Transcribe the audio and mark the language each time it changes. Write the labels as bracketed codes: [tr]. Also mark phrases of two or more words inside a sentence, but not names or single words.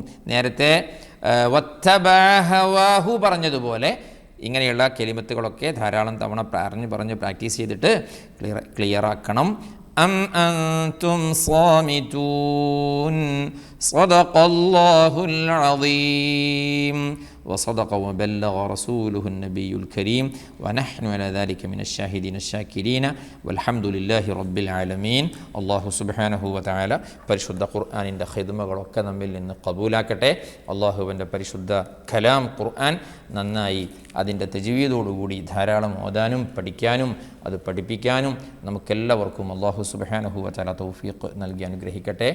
[ml] നേരത്തെ [ar] واتبع هواه [ml] പറഞ്ഞതുപോലെ ഇങ്ങനെയുള്ള കെലിമത്തുകളൊക്കെ ധാരാളം തവണ പറഞ്ഞ് പ്രാക്ടീസ് ചെയ്തിട്ട് ക്ലിയർ ആക്കണം. [ar] أم أنتم صامتون صدق الله العظيم وصدق وبلغ رسوله النبي الكريم ونحن على ذلك من الشاهدين الشاكرين والحمد لله رب العالمين. [ml] അള്ളാഹു [ar] سبحانه وتعالى [ml] പരിശുദ്ധ ഖുർആനിൻ്റെ ഖിദ്മകളൊക്കെ നമ്മിൽ നിന്ന് കബൂലാക്കട്ടെ. അള്ളാഹുവിൻ്റെ പരിശുദ്ധ കലാം ഖുർആൻ നന്നായി അതിൻ്റെ തജ്വീദോടുകൂടി ധാരാളം ഓതാനും പഠിക്കാനും അത് പഠിപ്പിക്കാനും നമുക്കെല്ലാവർക്കും അള്ളാഹു [ar] سبحانه وتعالى [ml] തൗഫീഖ് നൽകി അനുഗ്രഹിക്കട്ടെ.